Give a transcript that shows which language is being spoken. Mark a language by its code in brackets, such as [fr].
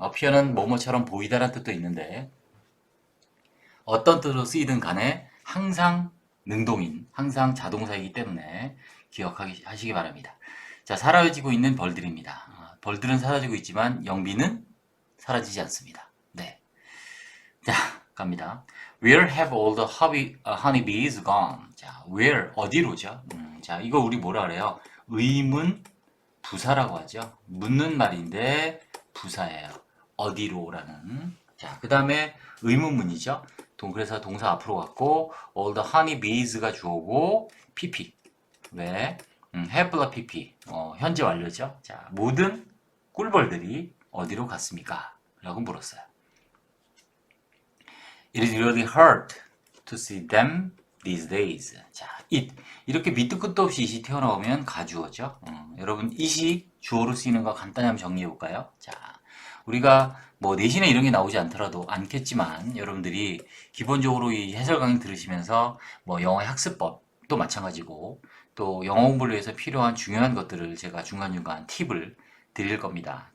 [ko] appear는 뭐뭐처럼 보이다라는 뜻도 있는데 어떤 뜻으로 쓰이든 간에 항상 능동인, 항상 자동사이기 때문에 기억하시기 바랍니다. 자, 사라지고 있는 벌들입니다. 벌들은 사라지고 있지만 영비는 사라지지 않습니다. 네. 자, 갑니다. [en] Where have all the honeybees gone? [ko] 자, where, 어디로죠? 자, 이거 우리 뭐라 그래요? 의문 부사라고 하죠. 묻는 말인데 부사예요. 어디로라는. 자, 그 다음에 의문문이죠. 그래서 동사 앞으로 갔고 [en] all the honeybees [ko] 가 주어고 pp. 왜? have the pp. 현재 완료죠. 자, 모든 꿀벌들이 어디로 갔습니까? 라고 물었어요. [en] It is really hard to see them these days. [ko] 자, 이렇게 밑도 끝도 없이 it이 튀어나오면 가주어죠. 여러분, it이 주어로 쓰이는 거 간단히 한번 정리해 볼까요? 자, 우리가 뭐 내신에 이런 게 나오지 않겠지만 여러분들이 기본적으로 이 해설 강의 들으시면서 뭐 영어 학습법도 마찬가지고 또 영어 공부를 위해서 필요한 중요한 것들을 제가 중간중간 팁을 드릴 겁니다.